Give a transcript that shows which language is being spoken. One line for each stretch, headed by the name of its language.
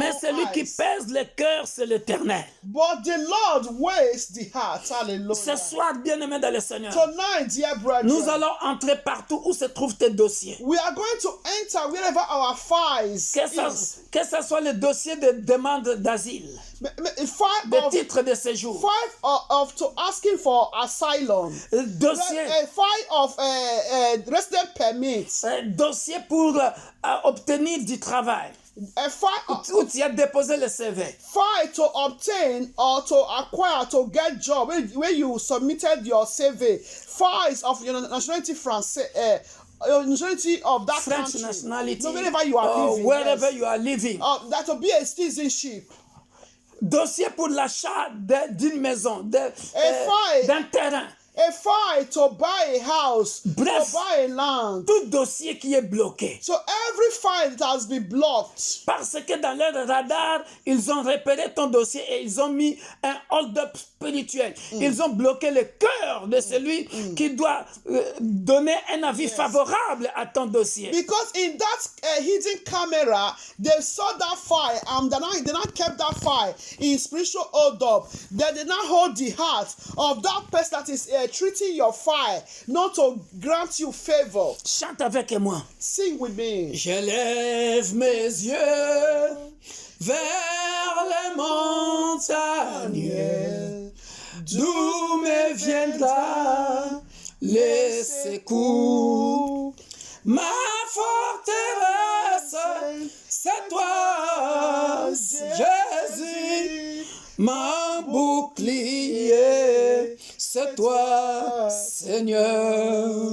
French: Mais celui qui
English: eyes.
French: pèse le cœur, c'est l'Éternel.
English: But the Lord weighs the heart.
French: Ce
English: Hallelujah.
French: soir, bien-aimé dans le Seigneur,
English: Tonight, dear brethren,
French: nous allons entrer partout où se trouvent tes dossiers.
English: we are going to enter wherever our files is.
French: Que ce soit le dossier de demande d'asile,
English: File
French: de
English: of,
French: titre de séjour,
English: file of to asking for asylum.
French: dossier,
English: A file of resident permit.
French: dossier pour obtenir du travail,
English: A file,
French: où tu as déposé le CV.
English: file to obtain or to acquire to get job where you submitted your CV. Files of your nationality français. Your nationality of that French country. nationality, No, wherever you are or living. wherever Yes. you are living. That will be a citizenship.
French: Dossier pour l'achat d'une maison,
English: file.
French: d'un terrain.
English: A file to buy a house,
French: Bref.
English: to buy a land.
French: Tout dossier qui est bloqué. So every file that has been blocked. Parce que dans leur radar, ils ont repéré ton dossier et ils ont mis un hold-up spirituel. Ils ont bloqué le cœur de celui qui doit donner un avis favorable à ton dossier.
English: Because in that hidden camera, they saw that file and they not kept that file in spiritual hold up. They did not hold the heart of that person that is treating your file, not to grant you favor.
French: Chante avec moi.
English: Sing with me.
French: Je lève mes yeux vers les montagnes, d'où me viendra les secours. Ma forteresse, c'est toi, Jésus, mon bouclier, c'est toi, Seigneur.